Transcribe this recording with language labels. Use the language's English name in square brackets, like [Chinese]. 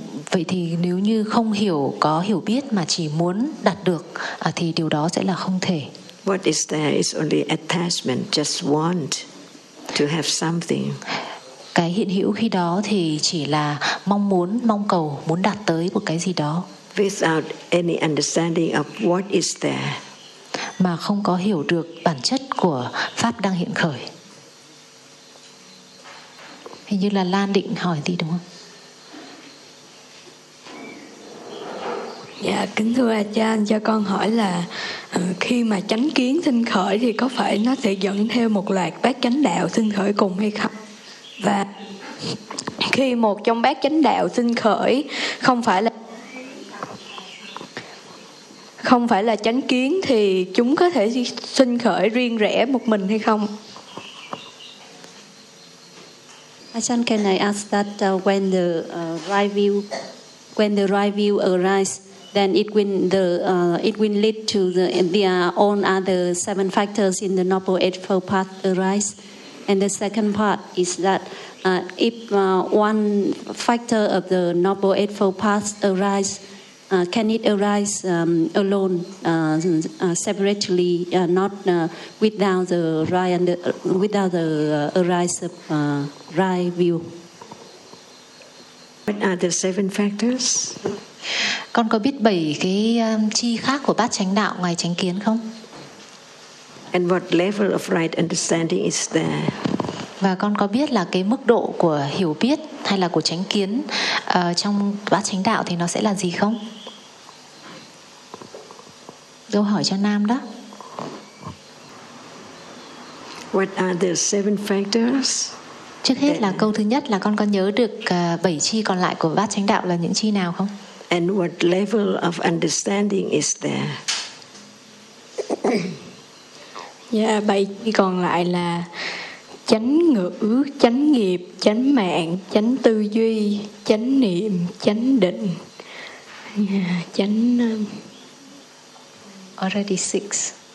[Vietnamese] Vậy thì nếu như không hiểu, có hiểu biết mà chỉ muốn đạt được, thì điều đó sẽ là không thể. [English] What is there is only attachment, just want to have something. [Vietnamese] Cái hiện hữu khi đó thì chỉ là mong muốn, mong cầu, muốn đạt tới một cái gì đó. [English] Without any understanding of what is there. [Vietnamese] Mà không có hiểu được bản chất của pháp đang hiện khởi. Hình như là Lan định hỏi gì đúng không? Dạ, kính thưa A Chan, cho con hỏi là khi mà chánh kiến sinh khởi thì có phải nó sẽ dẫn theo một loạt bát chánh đạo sinh khởi cùng hay không? Và khi một trong bát chánh đạo sinh khởi không phải là chánh kiến thì chúng có thể sinh khởi riêng rẽ một mình hay không? [English] Ajahn, can I ask that when the right view arises, then it will lead to the own other seven factors in the Noble Eightfold Path arise? And the second part is that if one factor of the Noble Eightfold Path arises, can it arise alone, separately, not without the arise of right view? What are the seven factors? [Vietnamese] Con có biết bảy cái chi khác của bát chánh đạo ngoài chánh kiến không? [English] And what level of right understanding is there? [Vietnamese] Và con có biết là cái mức độ của hiểu biết hay là của chánh kiến trong bát chánh đạo thì nó sẽ là gì không? Câu hỏi cho Nam đó. [English] What are the seven factors? [Vietnamese] Trước hết là câu thứ nhất là con có nhớ được bảy chi còn lại của bát chánh đạo là những chi nào không? [English] And what level of understanding is there? [Vietnamese] Yeah, bảy chi còn lại là chánh ngữ, chánh nghiệp, chánh mạng, chánh tư duy, chánh niệm, chánh định. Yeah, chánh [English] already six.